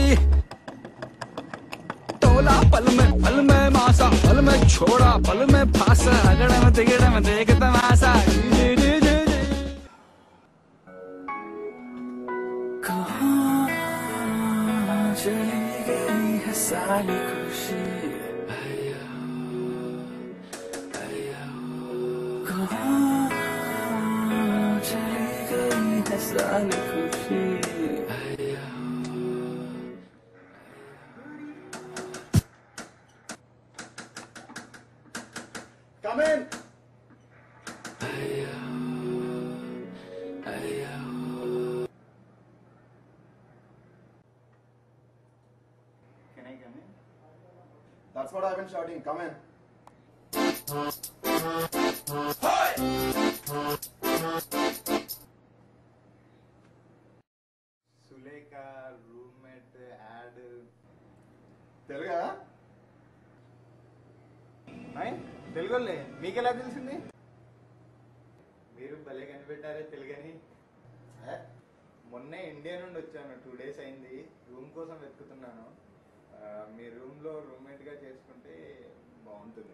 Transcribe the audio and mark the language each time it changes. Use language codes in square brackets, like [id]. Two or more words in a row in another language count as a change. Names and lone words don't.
[hne] तोला पल में मासा पल में छोड़ा पल में फासा अगड़ में देख तमाशा जी जी जी जी जी कहाँ चली गई है सारी खुशी चली गई है सारी खुशी [en] Come in. Can I come in? That's what I've been shouting. Come in. [te] సులేఖ రూమ్మేట్ యాడ్ తెలుగా తెలుగులే మీకెలా తెలిసింది మీరు భలే కనిపెట్టారే తెలుగని మొన్నే ఇండియా నుండి వచ్చాను 2 days అయింది రూమ్ కోసం వెతుకుతున్నాను మీ రూమ్లో రూమ్మేట్గా చేసుకుంటే బాగుంటుంది